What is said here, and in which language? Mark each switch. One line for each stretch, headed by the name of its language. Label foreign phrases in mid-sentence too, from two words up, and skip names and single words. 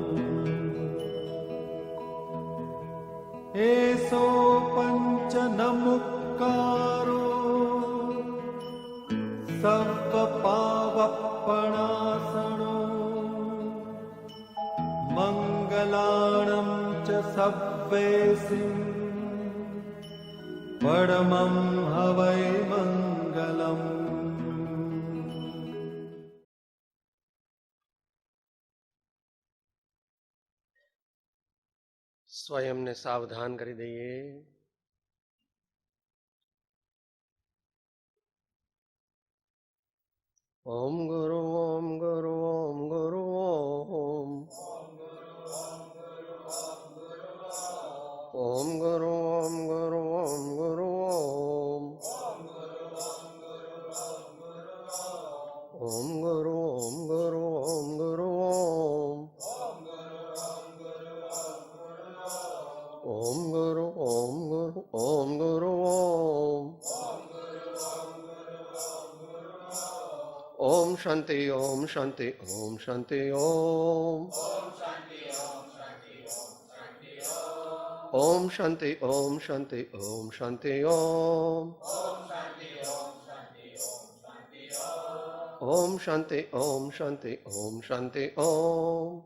Prakrit languages: एसो पंच नमुक्कारो सर्वपावपणासनो मंगलाणं च सव्वेसिं परमं हवै मंगलम्।
Gujarati: સ્વયંને સાવધાન કરી દઈએ.
Sanskrit: ઓમ ગુરુ ઓમ ગુરુ ઓમ ગુરુ ઓમ ઓમ ગુરુ ઓમ ગુરુ ઓમ ગુરુ ઓમ ઓમ ગુરુ ઓમ ગુરુ ઓમ ગુરુ ઓમ ओम गुरु ओम गुरु ओम गुरु ओम ओम शांति ओम शांति ओम शांति ओम ओम शांति ओम शांति ओम शांति ओम ओम शांति ओम शांति ओम शांति ओम